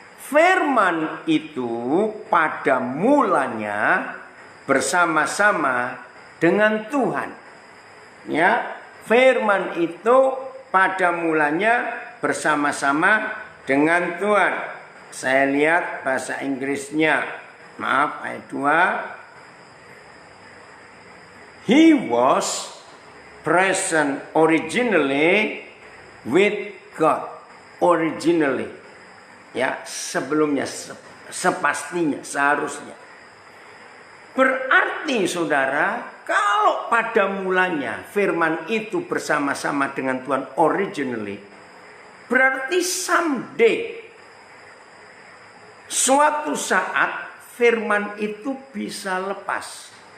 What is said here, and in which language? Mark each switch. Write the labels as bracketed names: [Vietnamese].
[Indonesian] Firman itu pada mulanya bersama-sama dengan Tuhan. Ya, firman itu pada mulanya bersama-sama dengan Tuhan. Saya lihat bahasa Inggrisnya. Maaf, ayat 2. [English] He was present originally with God originally. [Indonesian] Ya, sebelumnya, sepastinya, seharusnya. Berarti saudara, kalau pada mulanya firman itu bersama-sama dengan Tuhan originally, berarti someday, suatu saat firman itu bisa lepas.